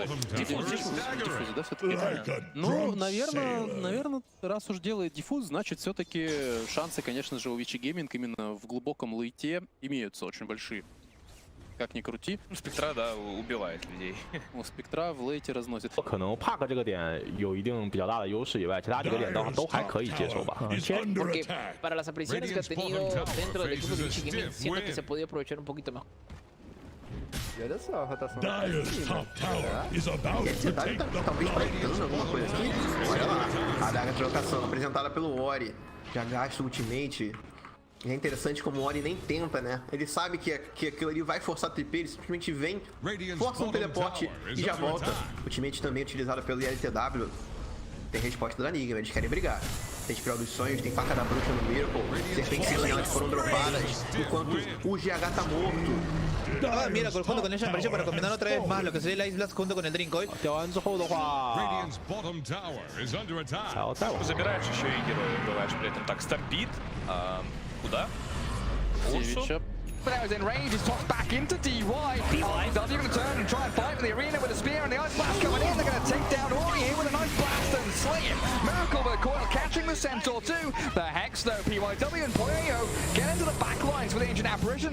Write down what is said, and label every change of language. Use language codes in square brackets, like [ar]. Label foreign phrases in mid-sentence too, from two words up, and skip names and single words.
[ru] Диффуз, да, все-таки? Ну, наверное, раз уж делает диффуз, значит, все-таки шансы, конечно же, у Вичи Гейминг именно в глубоком лейте имеются очень большие. Как ни крути. Спектра, да, убивает людей. У спектра в лейте разносит. [zh] 可能帕克这个点有一定比较大的优势以外，其他几个点都还可以接受吧。 [es] Porque para las apariciones que ha tenido dentro del equipo de Vici Gaming, siento que se podía aprovechar un poquito mejor. [pt] E olha só a rotação. [en] Dire's top tower is about to take the [pt] talvez projetando alguma coisa aqui. Olha lá. A daga de trocação apresentada pelo Ori. Já gasta o ultimate. E é interessante como o Ori nem tenta, né? Ele sabe que aquilo ali vai forçar a TP, ele simplesmente vem, força um teleporte e já volta. O ultimate também utilizado pelo ILTW. Tem resposta da Enigma, eles querem brigar. Tem Espiral dos Sonhos, tem Faca da Bruxa no Miracle, serpentes elas foram dropadas, enquanto o GH tá morto. [es] Ah, mira, junto con ella apareció para combinar otra vez más lo que sería el Ice Blast junto con el Drinkoil. [zh] 掉完之后的话， [ru] Забираешь еще и героя убиваешь при этом. Так, стампит. Куда? Севича. [en] There is in range, he's tossed back into DY. IW going to turn and try and fight for the arena with a spear and the Ice Blast coming in. They're going to take down Ori here with an Ice Blast and slay him. Miracle with a coil catching the Centaur too. The Hex though, PYW and Pueyo get into the back lines with the Ancient Apparition.